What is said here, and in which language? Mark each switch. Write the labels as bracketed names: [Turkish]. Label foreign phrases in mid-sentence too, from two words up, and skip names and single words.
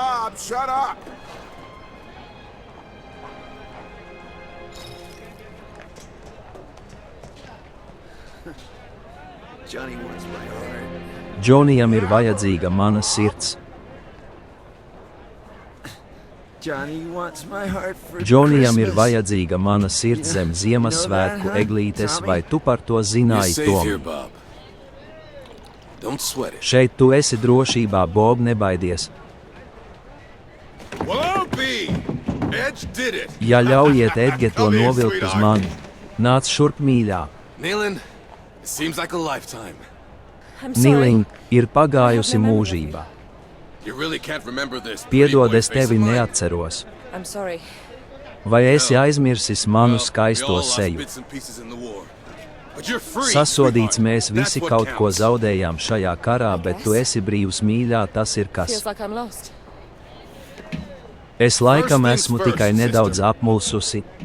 [English] Bob, shut up! Johnny wants my heart. [Latvian] Džonijam ir vajadzīga mana sirds. [English] Johnny wants my heart for [Latvian] Džonijam ir [English] Christmas. [Latvian] vajadzīga mana sirds zem Ziemassvētku eglītes, vai tu par to [English] You're [Latvian] zināji, [English] safe here, [Latvian] Tom? [English] Bob. Don't sweat it. [Latvian] Šeit tu esi drošībā, Bob, nebaidies. [English] Well, I'll be. Edge did it. [Latvian] Ja ļaujiet Edge to [English] Come in, [Latvian] novilkt uz [English] sweetheart. [Latvian] mani. Nāc šurp, mīļā. [English] Nealon, it seems like a lifetime. I'm sorry. [Latvian] Niling, ir pagājusi mūžība. [English] You really can't remember this. [Latvian] Piedod, es tevi neatceros. [English] I'm sorry. [Latvian] Vai esi aizmirsis manu skaisto seju? Sasodīts mēs visi kaut ko zaudējām šajā karā, bet tu esi brīvs, mīļā, tas ir kas. [English] Feels like I'm lost. [Latvian] Es laikam esmu tikai nedaudz apmulsusi.